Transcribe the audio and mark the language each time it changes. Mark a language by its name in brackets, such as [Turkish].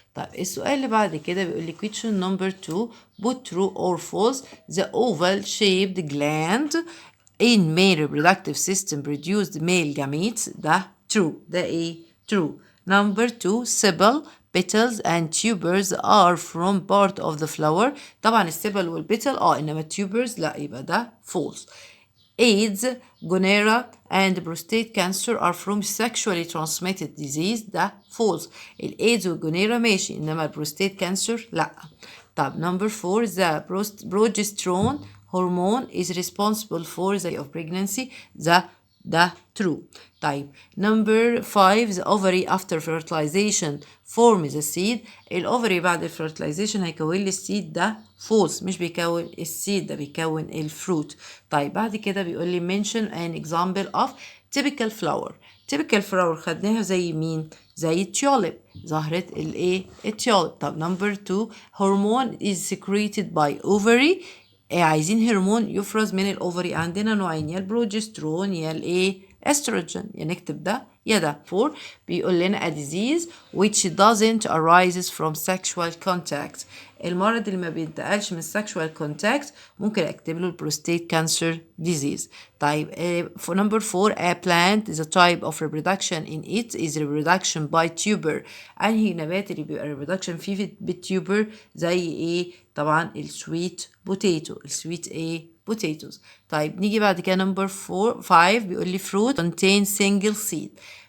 [Arabic] طيب السؤال اللي بعد كده بيقول لي [English] question number 2 put true or false the oval shaped gland in male reproductive system produced male gametes. [Arabic] ده true. ده ايه؟ true. [English] number 2 sepal petals and tubers are from part of the flower. [Arabic] طبعا السيبل والبيتل انما التوبرز لا، يبقى ده false. [English] AIDS, gonorrhea and prostate cancer are from sexually transmitted disease. [Arabic] ده false. الإيدز والجونيرا ماشي انما البروستيت كانسر لا. [English] طب number 4 the progesterone hormone is responsible for the of pregnancy. ده true. طيب number 5 the ovary after fertilization form the seed. [Arabic] الاوفري بعد الفيرتلايزيشن هيكون لي السيد. ده false، مش بيكون السيد، ده بيكون الفروت. طيب بعد كده بيقول لي [English] mention an example of typical flower. [Arabic] typical flower خدناها زي مين؟ زي التيوليب، زهرة الايه؟ التيوليب. [English] طب number 2 hormone is secreted by ovary. [Arabic] عايزين هرمون يفرز من الاوفري. عندنا نوعين، يا البروجسترون يا الايه؟ استروجين. يا نكتب ده يا ده. [English] 4 [Arabic] بيقول لنا [English] a disease which doesn't arises from sexual contact. [Arabic] المرض اللي ما بينتقلش من [English] sexual contact [Arabic] ممكن اكتب له البروستيت كانسر disease. [English] طيب for number 4 a plant the type of reproduction in it is reproduction by tuber. [Arabic] انهي نبات اللي بيبقى reproduction فيه بالتيوبر؟ زي ايه؟ طبعا السويت بوتيتو. السويت ايه؟ potatoes. طيب نيجي بعد كده number 5 بيقول لي [English] fruit contain single seed.